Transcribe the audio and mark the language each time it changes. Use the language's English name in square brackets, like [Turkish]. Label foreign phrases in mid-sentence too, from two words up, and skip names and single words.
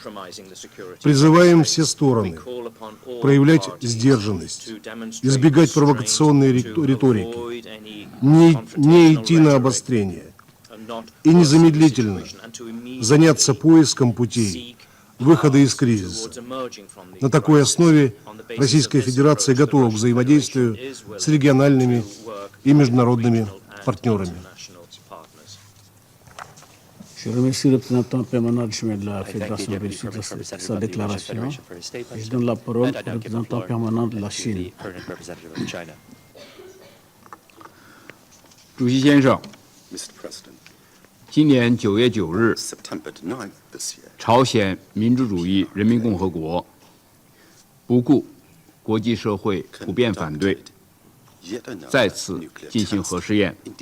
[Russian] Призываем все стороны проявлять сдержанность, избегать провокационной риторики, не идти на обострение и незамедлительно заняться поиском путей выхода из кризиса. На такой основе Российская Федерация готова к взаимодействию с региональными и международными партнерами. [French] Je remercie le représentant permanent adjoint de la Fédération de Russie de sa déclaration. Je donne la parole au représentant permanent de la Chine. [Chinese] 主席先生，今年9月9日，朝鲜民主主义人民共和国不顾国际社会普遍反对，再次进行核试验。